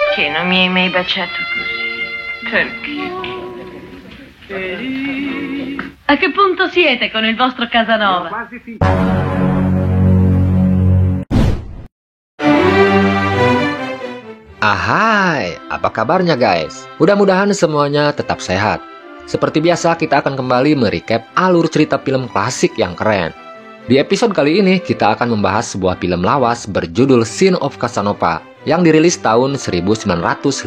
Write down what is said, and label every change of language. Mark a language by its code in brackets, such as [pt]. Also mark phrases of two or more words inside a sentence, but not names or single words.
[it] non mi hai mai baciato così. Perché? A che punto siete con il vostro Casanova? [id] Ahai, apa kabarnya guys? Mudah-mudahan semuanya tetap sehat. Seperti biasa kita akan kembali merecap alur cerita film klasik yang keren. Di episode kali ini kita akan membahas sebuah film lawas berjudul Sin of Casanova yang dirilis tahun 1955.